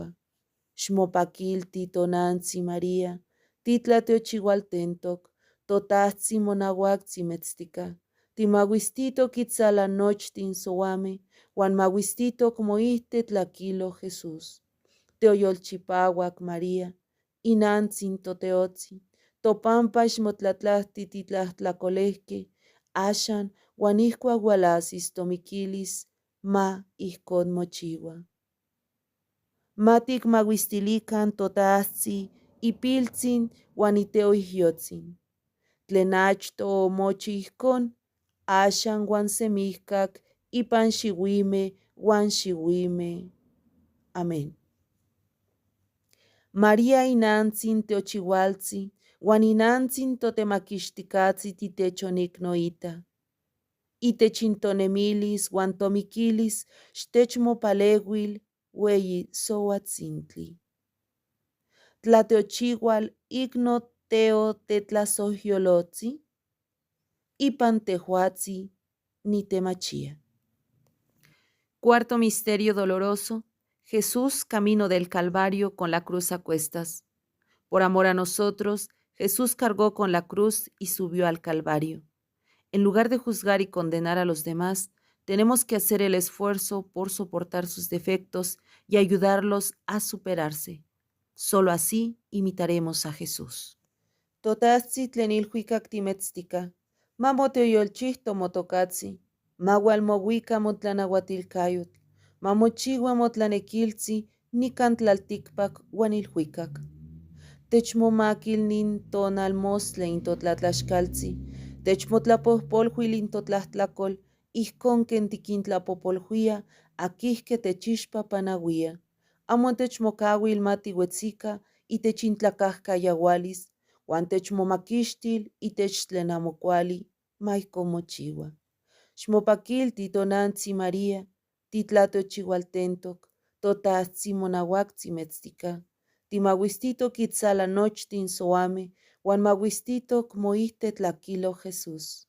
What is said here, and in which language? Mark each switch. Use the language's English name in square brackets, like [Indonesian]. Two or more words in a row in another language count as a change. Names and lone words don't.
[Eastern Huasteca Nahuatl] Xmopakilti tonantzi María, titlatiochiualtentok, totahtzi monauaktzi metztika, timauistitok itzala nochtin soameh, uan mauistitok moihte tlakilo Jesús. Teoyolchipauac María, inantzin toteotzin, topampa xmotlatlahti titlahtlakolehkeh, axan uan ihkuak ualasis tomikilis, ma ijkon mochiua. Ma tikmauistilikan totahtzi ipiltzin uan iteoihyotzin. Tlen achto omochi ijkon, axan uan semihkak ipan xiuimeh uan xiuimeh. Amén. María inantzin teochiualtzin, uan inantzin totemaquixticatzi titechonignoita. Itech intonemilis uan tomiquilis xtechmopaleuil ueyi souatzintli. Tlateochiual igno teo tetlasohyolotzi, ipan tehuatzi nitemachia. [Spanish] Cuarto misterio doloroso. Jesús camino del Calvario con la cruz a cuestas. Por amor a nosotros, Jesús cargó con la cruz y subió al Calvario. En lugar de juzgar y condenar a los demás, tenemos que hacer el esfuerzo por soportar sus defectos y ayudarlos a superarse. Solo así imitaremos a Jesús. [Eastern Huasteca Nahuatl] Totatzi tlenilhuicac timetztica, mamoteoyolchihto motocatzi, mahualmohuica motlanahuatilcayot, mamochiua motlanequiltzi nican tlalticpac uan ilhuicac. Techmomaquil nin tonalmostla intotlatlaxcaltzi, techmotlapohpolhuil intotlahtlacolh, ihcon ken tiquintlapopolhuia, aquihque techixpa panauia. Amo techmocauil matiuetzica, itech intlacahcayaualis, uan techmomaquixtil itech tlen amo cuali, maihcon mochiua. Xmopaquilti tonantzi María, titlateochiualtentoc, totahtzin monauactzin metztica. Timauistitoc itzala nochtin soame, uan mauistitoc moihte tlaquilo Jesús.